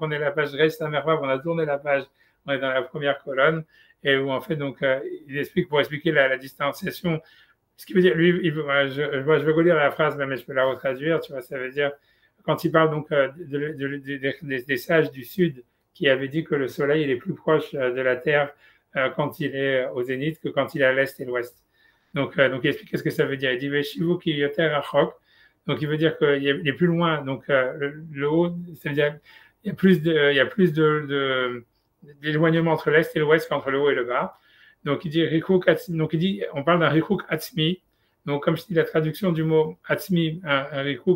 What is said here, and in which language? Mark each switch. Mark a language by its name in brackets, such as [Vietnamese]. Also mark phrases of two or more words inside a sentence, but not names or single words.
[French] on est à la page Reste à Mervav, on a tourné la page, on est dans la première colonne, et où, en fait, donc, il explique, pour expliquer la distanciation, ce qui veut dire, lui, je vais relire la phrase, mais je peux la retraduire, tu vois, ça veut dire, quand il parle donc des sages du Sud qui avaient dit que le Soleil il est plus proche de la Terre quand il est au zénith que quand il est à l'Est et l'Ouest. Donc il explique ce que ça veut dire. Il dit [Hebrew] ושיבו כי יותר רחוק. [French] Donc il veut dire qu'il est plus loin. Donc le haut, ça veut dire il y a plus d'éloignement entre l'Est et l'Ouest qu'entre le haut et le bas. Donc il dit [Hebrew] ריחוק עצמי. [French] Donc il dit, on parle d'un [Hebrew] ריחוק עצמי. [French] Donc comme je dis la traduction du mot Atzmi, un Rikuk.